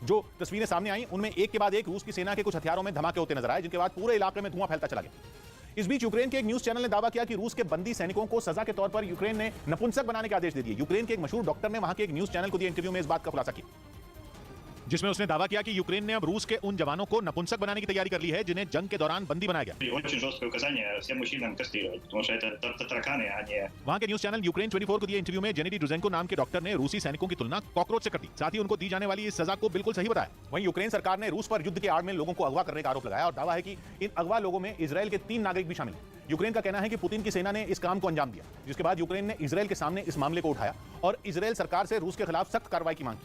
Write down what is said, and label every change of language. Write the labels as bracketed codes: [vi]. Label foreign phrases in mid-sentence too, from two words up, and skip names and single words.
[hi] जो तस्वीरें सामने आई उनमें एक के बाद एक रूस की सेना के कुछ हथियारों में धमाके होते नजर आए, जिनके बाद पूरे इलाके में धुआं फैलता चला गया। इस बीच यूक्रेन के एक न्यूज चैनल ने दावा किया कि रूस के बंदी सैनिकों को सजा के तौर पर यूक्रेन ने नपुंसक बनाने के आदेश दे दिए। यूक्रेन के एक मशहूर डॉक्टर ने वहां के एक न्यूज चैनल को दिए इंटरव्यू में इस बात का खुलासा किया, जिसमें उसने दावा किया कि यूक्रेन ने अब रूस के उन जवानों को नपुंसक बनाने की तैयारी कर ली है जिन्हें जंग के दौरान बंदी बनाया गया। [ru] Очень жесткое указание всем мужчинам кастрировать, потому что это тараканы, а не... [hi] वहां के न्यूज चैनल यूक्रेन 24 को दिए इंटरव्यू में जेनेडी ड्रुजेंको नाम के डॉक्टर ने रूसी सैनिकों की तुलना कॉकरोच से कर दी। साथ ही उनको दी जाने वाली इस सजा को बिल्कुल सही बताया। वहीं यूक्रेन सरकार ने रूस पर युद्ध के आड़ में लोगों को अगवा करने का आरोप लगाया और दावा है कि इन अगवा लोगों में इजराइल के 3 नागरिक भी शामिल हैं। यूक्रेन का कहना है कि पुतिन की सेना ने इस काम को अंजाम दिया, जिसके बाद यूक्रेन ने इजराइल के सामने इस मामले को उठाया और इजराइल सरकार से रूस के खिलाफ सख्त कार्रवाई की मांग की।